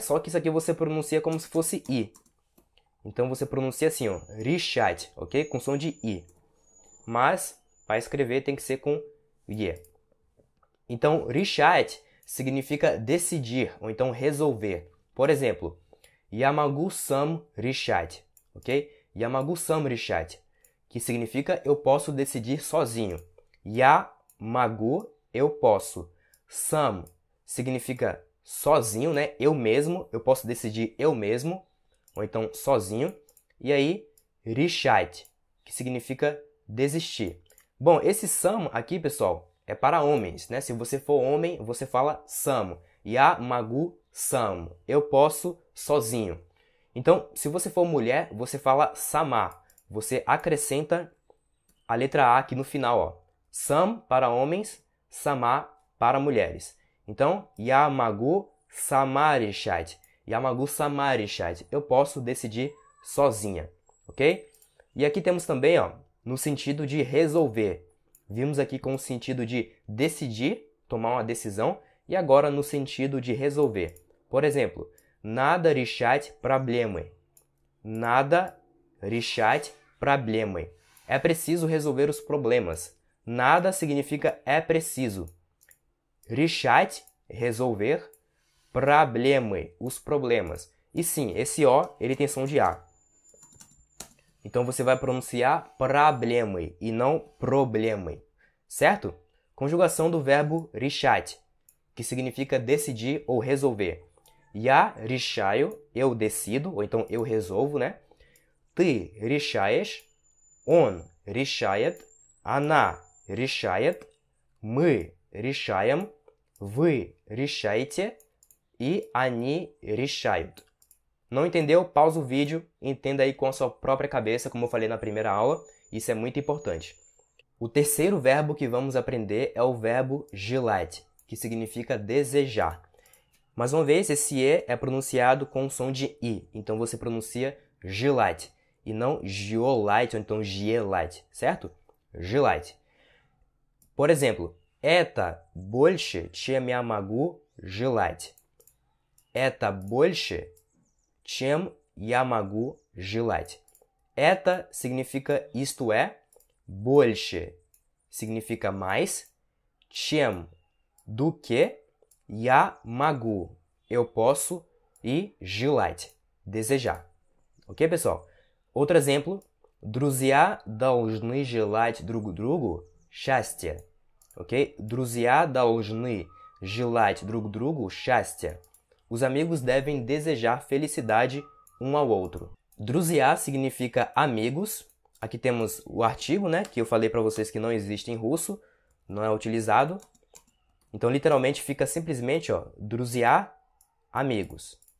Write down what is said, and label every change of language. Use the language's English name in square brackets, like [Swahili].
[Portuguese] Só que isso aqui você pronuncia como se fosse I. Então você pronuncia assim, ó, решать, ok? Com som de I. Mas, para escrever, tem que ser com E. Então, решать significa decidir, ou então resolver. Por exemplo, [Russian] я могу сам решать, ok? Я могу сам решать, [Portuguese] que significa eu posso decidir sozinho. [Russian] Я могу, [Portuguese] eu posso. Сам significa sozinho, né? Eu mesmo, eu posso decidir eu mesmo. Ou então sozinho. E aí, решать, que significa desistir. Bom, esse сам aqui, pessoal, é para homens, né? Se você for homem, você fala сам. [Russian] Я могу сам. [Portuguese] Eu posso sozinho. Então, se você for mulher, você fala сама. Você acrescenta a letra A aqui no final, ó. Сам para homens, сама para mulheres. Então, [Russian] я могу сама решать. Я могу сама решать. [Portuguese] Eu posso decidir sozinha, ok? E aqui temos também, ó, no sentido de resolver. Vimos aqui com o sentido de decidir, tomar uma decisão, e agora no sentido de resolver. Por exemplo, [Russian] надо решать проблемы. Надо решать проблемы. [Portuguese] É preciso resolver os problemas. Nada significa é preciso. Решать, resolver. Проблемы, os problemas. E sim, esse O, ele tem som de A. Então você vai pronunciar проблемы e não проблемы. Certo? Conjugação do verbo решать, que significa decidir ou resolver. [Russian] Я решаю, [Portuguese] eu decido, ou então eu resolvo, né? [Russian] Ты решаешь, он решает, она решает, мы решаем, вы решаете e они решают. [Portuguese] Não entendeu? Pausa o vídeo, entenda aí com a sua própria cabeça, como eu falei na primeira aula, isso é muito importante. O terceiro verbo que vamos aprender é o verbo желать, que significa desejar. Mais uma vez, esse E é pronunciado com o som de I, então você pronuncia желать, e não желать, ou então желать, certo? [Russian] Желать. [Portuguese] Por exemplo, [Russian] это больше, чем я могу желать. Это больше, чем я могу желать. [Portuguese] Это significa isto é, больше significa mais, чем do que, [Russian] я могу, [Portuguese] eu posso, e желать, desejar. Ok, pessoal? Outro exemplo, [Russian] друзья должны желать друг другу счастья. [Portuguese] Ok? [Russian] Друзья должны желать друг другу счастья. [Portuguese] Os amigos devem desejar felicidade um ao outro. Друзья significa amigos. Aqui temos o artigo, né, que eu falei para vocês que não existe em russo, não é utilizado. Então, literalmente, fica simplesmente, ó, друзья, amigos.